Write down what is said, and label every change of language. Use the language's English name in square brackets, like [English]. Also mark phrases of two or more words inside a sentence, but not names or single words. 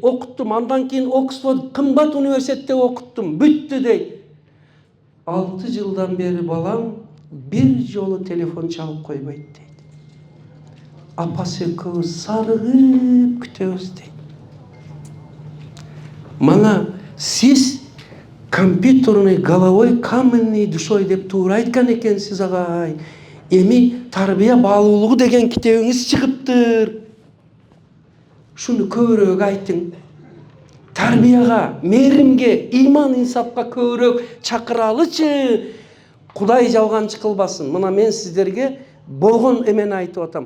[Kyrgyz] Окуттум, андан кийин Оксфорд кымбат университетте окуттум. Бүттү дейт. 6 жылдан бери балам бир жолу телефон чалып койбойт дейт. Апасы экөөбүз сарыгып күтөбүз дейт. Мана сиз [Russian] компьютерной головой, каменной душой [Kyrgyz] деп туура айткан экенсиз агай. Эми тарбия баалуулугу деген китебиңиз чыгыптыр. Шуну көбүрөөк айтың. Тарбияга, мээримге, иман инсапка көбүрөөк чакыралычы. Кудай жалганчы кылбасын. Мына мен сиздерге болгон эмени айтып атам.